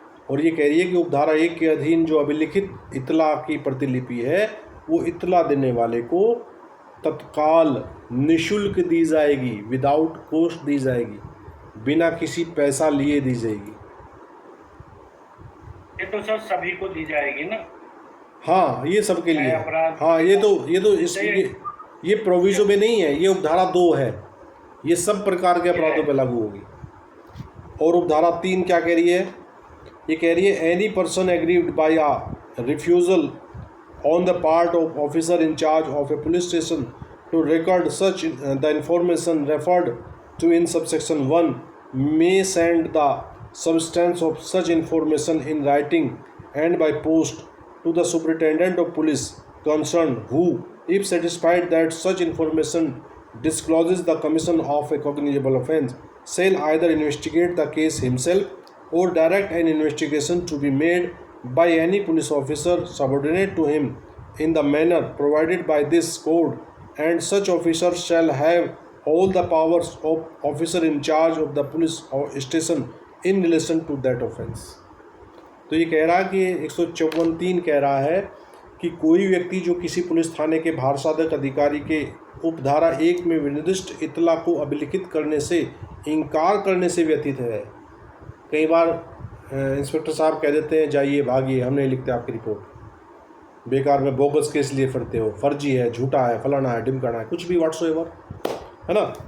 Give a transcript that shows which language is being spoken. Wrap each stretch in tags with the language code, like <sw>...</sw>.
<hi>और ये कह रही है कि उपधारा 1 के अधीन जो अभिलिखित इतला की प्रतिलिपि है वो इतला देने वाले को तत्काल निशुल्क दी जाएगी,</hi> <en>without cost</en> <hi>दी जाएगी, बिना किसी पैसा लिए दी जाएगी। ये तो सर सभी को दी जाएगी ना? हाँ, ये सबके लिए। हाँ, ये तो इस ये प्रोविजो में नहीं है, ये उपधारा 2 है, ये सब प्रकार के अपराधों पर लागू होगी। और उपधारा 3 क्या कह रही है? ये कह रही है</hi> <en>Any person aggrieved by a refusal on the part of officer in charge of a police station to record such the information referred to in subsection 1 may send the substance of such information in writing and by post to the superintendent of police concerned who, if satisfied that such information discloses the commission of a cognizable offence, shall either investigate the case himself or direct an investigation to be made by any police officer subordinate to him in the manner provided by this code, and such officer shall have all the powers of officer in charge of the police station in relation to that offence।</en> <hi>तो ये कह रहा है कि 154(3) कह रहा है कि कोई व्यक्ति जो किसी पुलिस थाने के भारसाधक अधिकारी के उपधारा 1 में विनिर्दिष्ट इतला को अभिलिखित करने से इनकार करने से व्यतीत है। कई बार इंस्पेक्टर साहब कह देते हैं जाइए भागिए, हम नहीं लिखते आपकी रिपोर्ट, बेकार में बोगस केस लिए फिरते हो, फर्जी है, झूठा है, फलाना है, ढिमकाना है, कुछ भी व्हाट्सएवर, है ना।</hi>